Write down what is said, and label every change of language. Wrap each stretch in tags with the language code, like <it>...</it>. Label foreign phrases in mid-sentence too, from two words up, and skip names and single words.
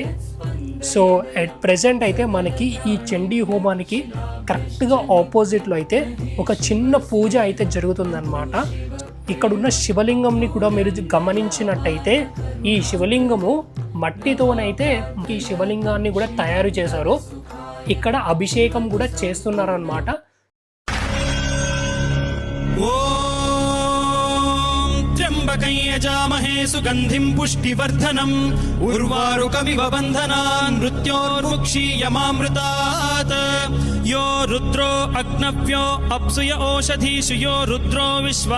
<en>So at present</en> <te>అయితే మనకి ఈ చండీ హోమానికి కరెక్ట్గా ఆపోజిట్లో అయితే ఒక చిన్న పూజ అయితే జరుగుతుందన్నమాట. ఇక్కడున్న శివలింగంని కూడా మీరు గమనించినట్టయితే ఈ శివలింగము మట్టితోనైతే ఈ శివలింగాన్ని కూడా తయారు చేశారు. ఇక్కడ అభిషేకం కూడా చేస్తున్నారన్నమాట.</te> <sa>त्र्यम्बकं यजामहे सुगन्धिं पुष्टिवर्धनम् उर्वारुकमिव बन्धनान् मृत्योर्मुक्षीयमामृतात् यो रुद्रो अग्नव्यो अप्सुय ओषधीषु यो रुद्रो विश्वा</sa>